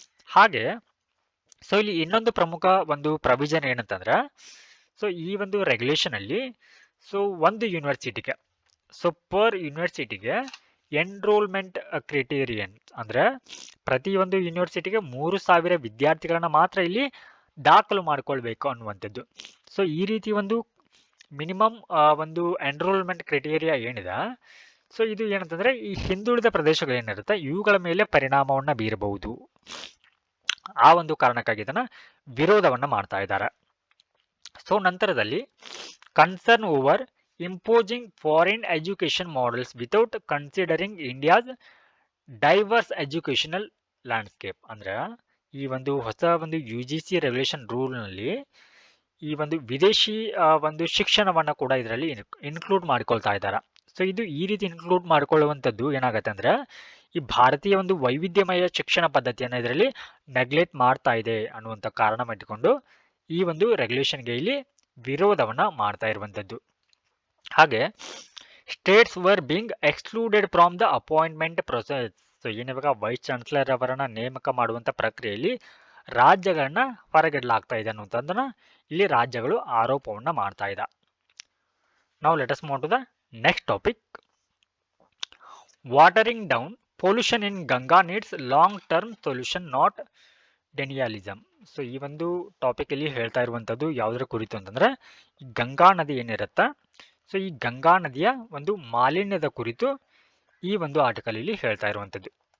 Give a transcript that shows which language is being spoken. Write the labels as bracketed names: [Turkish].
[Kannada] ಹಾಗೆ ಸೊ ಇಲ್ಲಿ ಇನ್ನೊಂದು ಪ್ರಮುಖ ಒಂದು ಪ್ರವಿಜನ್ ಏನಂತಂದ್ರೆ, ಸೊ ಈ ಒಂದು ರೆಗ್ಯುಲೇಷನ್ ಅಲ್ಲಿ ಸೊ ಒಂದು ಯೂನಿವರ್ಸಿಟಿಗೆ, ಸೊ ಪರ್ ಯೂನಿವರ್ಸಿಟಿಗೆ ಎನ್ರೋಲ್ಮೆಂಟ್ ಕ್ರೈಟೀರಿಯನ್ ಅಂದ್ರೆ ಪ್ರತಿಯೊಂದು ಯೂನಿವರ್ಸಿಟಿಗೆ 3000 ವಿದ್ಯಾರ್ಥಿಗಳನ್ನ ಮಾತ್ರ ಇಲ್ಲಿ ದಾಖಲು ಮಾಡಿಕೊಳ್ಬೇಕು ಅನ್ನುವಂಥದ್ದು. ಸೊ ಈ ರೀತಿ ಒಂದು ಮಿನಿಮಮ್ ಒಂದು ಎನ್ರೋಲ್ಮೆಂಟ್ ಕ್ರೈಟೀರಿಯಾ ಏನಿದೆ, ಸೊ ಇದು ಏನಂತಂದ್ರೆ ಈ ಹಿಂದುಳಿದ ಪ್ರದೇಶಗಳೇನಿರುತ್ತೆ ಇವುಗಳ ಮೇಲೆ ಪರಿಣಾಮವನ್ನ ಬೀರಬಹುದು. ಆ ಒಂದು ಕಾರಣಕ್ಕಾಗಿ ಇದನ್ನ ವಿರೋಧವನ್ನ ಮಾಡ್ತಾ ಇದ್ದಾರೆ. ಸೊ ನಂತರದಲ್ಲಿ [English] Concern over imposing foreign education models without considering India's diverse educational landscape. [Kannada] ಅಂದ್ರೆ ಈ ಒಂದು ಹೊಸ ಒಂದು UGC ರೆಗ್ಯುಲೇಷನ್ ರೂಲ್ ನಲ್ಲಿ ಈ ಒಂದು ವಿದೇಶಿ ಒಂದು ಶಿಕ್ಷಣವನ್ನ ಕೂಡ ಇದರಲ್ಲಿ ಇನ್ಕ್ಲೂಡ್ ಮಾಡಿಕೊಳ್ತಾ ಇದ್ದಾರೆ. ಸೊ ಇದು ಈ ರೀತಿ ಇನ್ಕ್ಲೂಡ್ ಮಾಡಿಕೊಳ್ಳುವಂಥದ್ದು ಏನಾಗುತ್ತೆ ಅಂದ್ರೆ ಈ ಭಾರತೀಯ ಒಂದು ವೈವಿಧ್ಯಮಯ ಶಿಕ್ಷಣ ಪದ್ಧತಿಯನ್ನು ಇದರಲ್ಲಿ ನೆಗ್ಲೆಕ್ಟ್ ಮಾಡ್ತಾ ಇದೆ ಅನ್ನುವಂಥ ಕಾರಣ ಇಟ್ಟುಕೊಂಡು ಈ ಒಂದು ರೆಗ್ಯುಲೇಷನ್ಗೆ ಇಲ್ಲಿ ವಿರೋಧವನ್ನ ಮಾಡ್ತಾ ಇರುವಂಥದ್ದು. ಹಾಗೆ [English] States were being excluded from the appointment process. [Kannada] So anyway vice chancellor ಅವರನ್ನ ನೇಮಕ ಮಾಡುವಂತ ಪ್ರಕ್ರಿಯೆಯಲ್ಲಿ ರಾಜ್ಯಗಳನ್ನ ಹೊರಗಿಡಲಾಗ್ತಾ ಇದೆ ಅನ್ನುವಂಥದ್ದನ್ನ ಇಲ್ಲಿ ರಾಜ್ಯಗಳು ಆರೋಪವನ್ನ ಮಾಡ್ತಾ ಇದೆ. [English] Now let us move to the next topic. Watering down pollution in Ganga needs long-term solution, not denialism. [Kannada] So ಈ ಒಂದು ಟಾಪಿಕ್ ಅಲ್ಲಿ ಹೇಳ್ತಾ ಇರುವಂತದ್ದು ಯಾವುದರ ಕುರಿತು ಅಂತಂದ್ರೆ ಈ ಗಂಗಾ ನದಿ ಏನಿರುತ್ತ, ಸೊ ಈ ಗಂಗಾ ನದಿಯ ಒಂದು ಮಾಲಿನ್ಯದ ಕುರಿತು ಈ ಒಂದು ಆರ್ಟಿಕಲ್ ಇಲ್ಲಿ ಹೇಳ್ತಾ ಇರುವಂತದ್ದು.